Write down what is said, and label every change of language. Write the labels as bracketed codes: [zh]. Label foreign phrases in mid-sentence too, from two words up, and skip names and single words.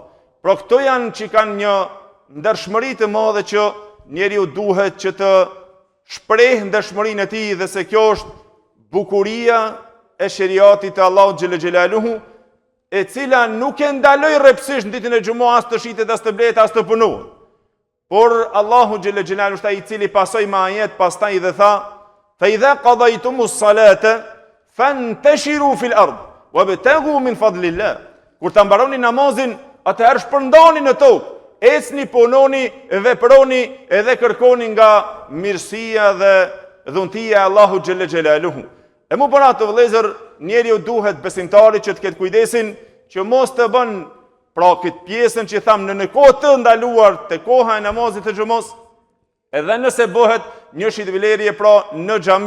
[sq] Pra këto janë që kanë një ndershmëri të madhe që njeriu duhet që të shpreh ndershmërinë e tij, dhe se kjo është bukuria e sheriatit të Allahut [ar] جل جلاله, [sq] e cila nuk e ndaloi rrepsisht në ditën e xumës as të shitet as të bletë as të punohet. Por Allahu [ar] جل جلاله [sq] është ai i cili pasoi me ajet pastaj dhe tha: [ar] "فإذا قضيتم الصلاة فانتشروا في الأرض وابتغوا من فضل الله." [sq] Kur ta mbaroni namazin, atëherë shpërndani në tokë, ecni, punoni, veproni edhe kërkoni nga mirësia dhe dhuntia e Allahut [ar] جل جلاله. [sq] E mu për atë vëllezër, njeriu duhet besimtari që të ketë kujdesin që mos të bën pra këtë pjesën që thamë në kohë të ndaluar të koha e namazit të xumës, edhe nëse bëhet një shitblerje pra në xhami.